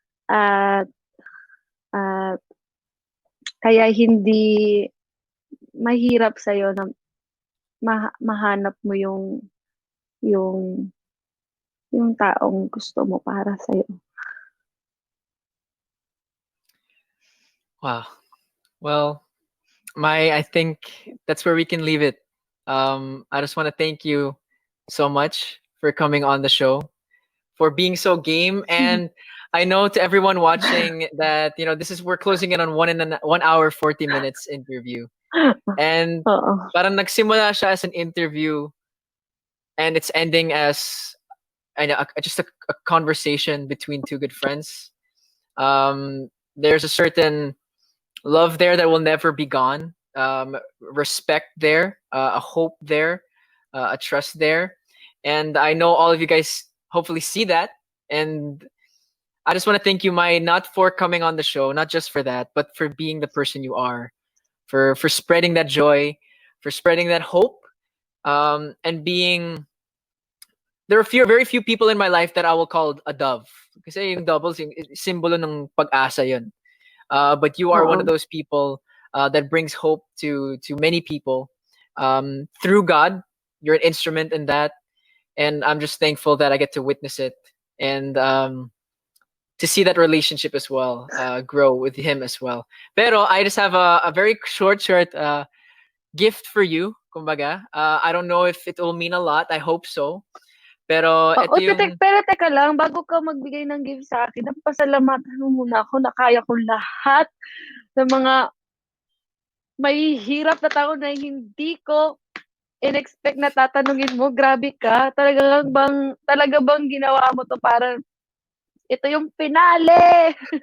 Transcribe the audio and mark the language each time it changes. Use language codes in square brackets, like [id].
[tl] At at kaya hindi mahirap sa'yo na mahanap mo yung yung taong gusto mo para sa'yo. [en] Wow. Well, I think that's where we can leave it. I just want to thank you so much for coming on the show, for being so game. And I know to everyone watching that this is we're closing in on 1 hour 40 minutes interview, and [tl] Oo. parang nagsimula siya [en] as an interview, and it's ending as just a conversation between two good friends. There's a certain love there that will never be gone. Respect there, a hope there, a trust there, and I know all of you guys hopefully see that. And I just want to thank you, Mai, not for coming on the show, not just for that, but for being the person you are, for spreading that joy, for spreading that hope, and being. There are very few people in my life that I will call a dove. [tl] Kasi yung doubles, yung simbolo ng pag-asa yun. [en] But you are one of [tl] Oo. [en] those people that brings hope to many people through God. You're an instrument in that, and I'm just thankful that I get to witness it and to see that relationship as well grow with him as well. Pero I just have a very short gift for you, [tl] kumbaga. [en] I don't know if it will mean a lot. I hope so. Pero [tl] Oo, ito yung pero teka lang, bago ka magbigay ng gift sa akin, pasalamatan mo muna ako na kaya ko lahat ng mga mahihirap na tanong na hindi ko in-expect na tatanungin mo. Grabe ka. Talaga bang ginawa mo 'to para ito yung finale?